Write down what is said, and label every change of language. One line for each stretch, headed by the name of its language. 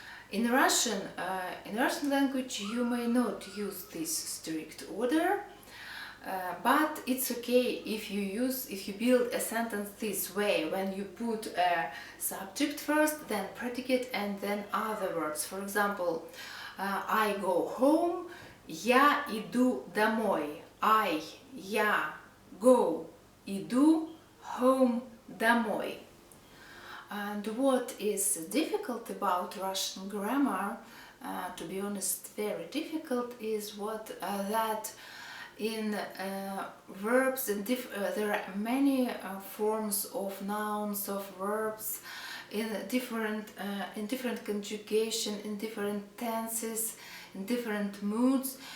English: In Russian language you may not use this strict order, but it's okay if you build a sentence this way, when you put a subject first, then predicate, and then other words. For example, I go home,
Russian: я иду домой. Я go, иду home, домой.
English: And what is difficult about Russian grammar, to be honest, very difficult, is that in verbs there are many forms of nouns, of verbs, in different conjugation, in different tenses, in different moods.